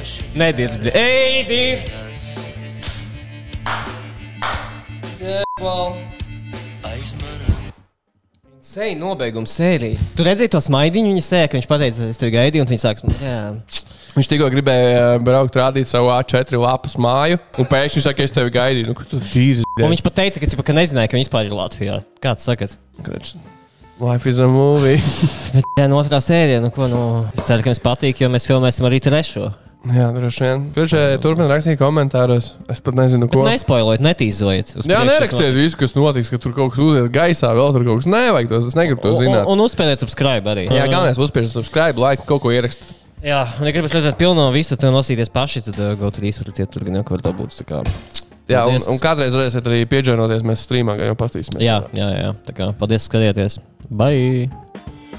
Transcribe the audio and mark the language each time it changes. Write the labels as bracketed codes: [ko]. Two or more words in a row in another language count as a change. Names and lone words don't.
[lv] Nē, Dīrs, bļa. Ej, Dīrs! Sēja nobeigums sērija. Tu redzēji to smaidiņu, viņa sēja, ka viņš pateica, es tevi gaidīju, un viņa sāks, jā. Viņš tikko gribēja braukt rādīt savu A4 lapas māju, un pēkšņi saka, es tevi gaidīju. Nu, kur tu Dīrs? Un viņš pat teica, ka nezināja, ka viņš vispār ir Latvijā. Kāds sakat? [en] Life is a movie. [lv] Bet jā, no otrā sērija, nu ko, nu, es ceru, ka jums patīk, jo mēs filmēsim arī trešo. Jā, droši vien. Turpiniet rakstīt komentāros. Es pat nezinu, ko. Bet nespoilojiet, netīzojiet. Jā, nerakstiet visu, kas notiks, ka tur kaut kas uzies gaisā, vēl tur kaut kas nevajag tos, es negribu to zināt. Un uzspēlēt subscribe arī. Jā, galvenais uzspiežat [en] subscribe, like, [lv] kaut ko ierakst. Jā, un ja gribas redzēt pilno visu, tad nosīties paši, tad GoTV varat iet tur, gan jau, ka var dabūt, tā kā. Jā, un kādreiz varēsiet arī pieģēnoties, mēs streamā, jau pastīsimies. Jā, tā kā, paldies, skatieties. Bye!